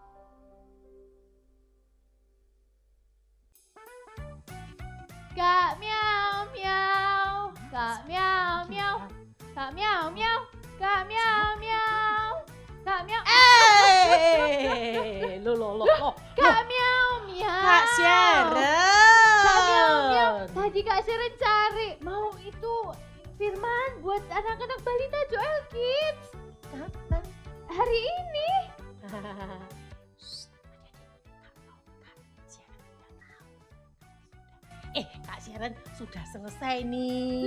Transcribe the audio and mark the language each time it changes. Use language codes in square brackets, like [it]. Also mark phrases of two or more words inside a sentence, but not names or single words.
[id] Kak miau miau, Kak miau miau, Kak miau miau, Kak miau miau, Kak miau. Lo. Kak miau miau. Kak Sharon. Kak miau miau. Tadi Kak Sharon cari mau itu firman buat anak-anak balita Joel Kids. Kapan? Hari ini. Kak Sharon sudah selesai nih.